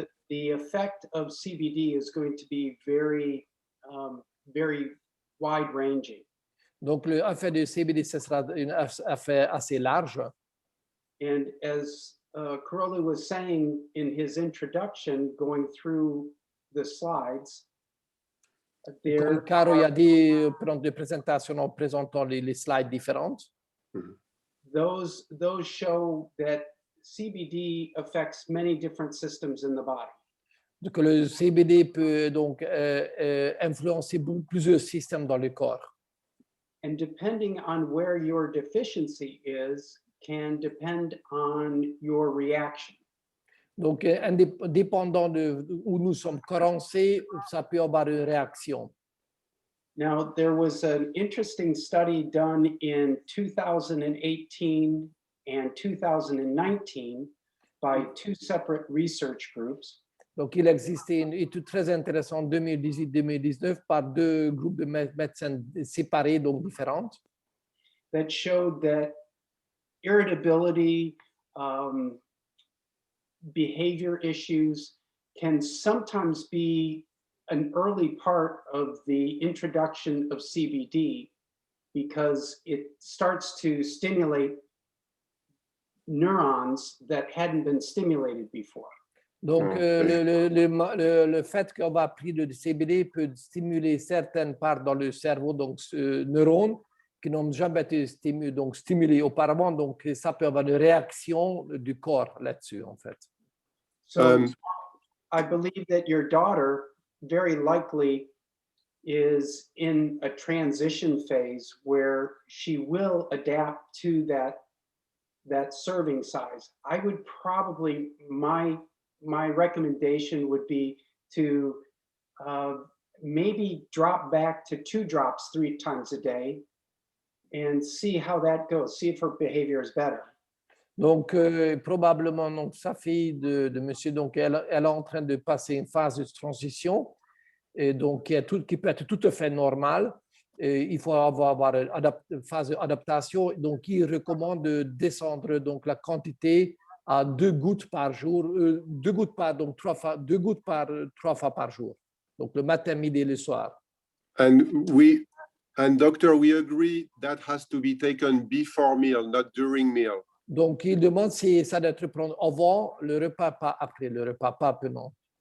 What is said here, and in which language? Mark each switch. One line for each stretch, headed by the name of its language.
English: the effect of CBD is going to be very very wide ranging.
French: Donc, l'effet de CBD, ce sera un effet assez large.
English: And as Karoli was saying in his introduction, going through the slides,
French: Comme Caro a dit pendant la présentation en présentant les slides différentes,
English: those show that CBD affects many different systems in the body.
French: donc le CBD peut donc influencer plusieurs systèmes dans le corps.
English: And depending on where your deficiency is, can depend on your reaction.
French: Donc, dépendant de où nous sommes carencés, ça peut avoir une réaction.
English: Now, there was an interesting study done in 2018 and 2019 by 2 separate research groups.
French: Donc, il existait une étude très intéressante 2018-2019 par 2 groupes de médecins séparés, donc différentes,
English: That showed that irritability, behavior issues can sometimes be an early part of the introduction of CBD because it starts to stimulate neurons that hadn't been stimulated before.
French: Donc, le fait qu'on va pris le CBD peut stimuler certaines parts dans le cerveau, donc neurones, qui n'ont jamais été stimulés auparavant. Donc, ça peut avoir une réaction du corps là-dessus, en fait.
English: So I believe that your daughter very likely is in a transition phase where she will adapt to that serving size. I would probably, my recommendation would be to maybe drop back to 2 drops 3 times a day and see how that goes, see if her behavior is better.
French: Donc, probablement, donc, sa fille de monsieur, donc, elle est en train de passer une phase de transition, et donc, qui peut être tout à fait normale. Et il faut avoir une phase d'adaptation. Donc, il recommande de descendre donc, la quantité à 2 gouttes par jour, 2 gouttes par, donc 3 fois par jour. Donc, le matin, midi et le soir.
English: And doctor, we agree that has to be taken before meal, not during meal.
French: Donc, il demande si ça doit être pris avant le repas, pas après le repas, pas pendant.